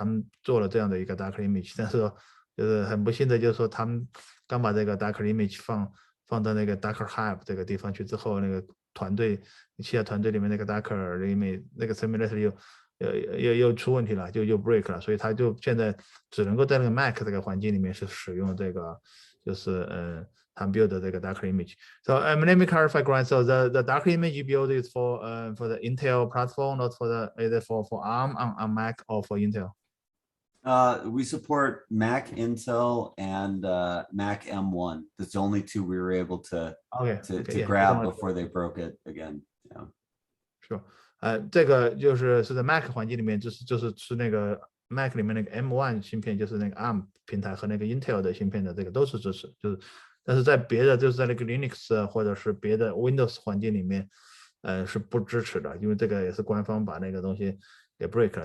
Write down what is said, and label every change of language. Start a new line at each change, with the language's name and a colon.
Chinese: 他们做了这样的一个 Docker image， 但是就是很不幸的就是说他们刚把这个 Docker image 放到那个 Docker Hub 这个地方去之后，那个团队Chia团队里面那个 Docker image 那个 simulator 又出问题了，就又 break 了，所以他就现在只能够在那个 Mac 这个环境里面是使用这个就是他们 build 的这个 Docker image。
English: So let me clarify, Grant. So the Docker image you build is for the Intel platform, not for the either for ARM on Mac or for Intel. We support Mac, Intel, and Mac M1. That's the only two we were able to grab before they broke it again. Yeah. Sure.
Chinese: 这个是在 Mac 环境里面，就是那个 Mac 里面那个 M1 芯片，就是那个 ARM 平台和那个 Intel 的芯片的这个都是支持，但是在别的就是在那个 Linux 或者是别的 Windows 环境里面，是不支持的，因为这个也是官方把那个东西给 break 了。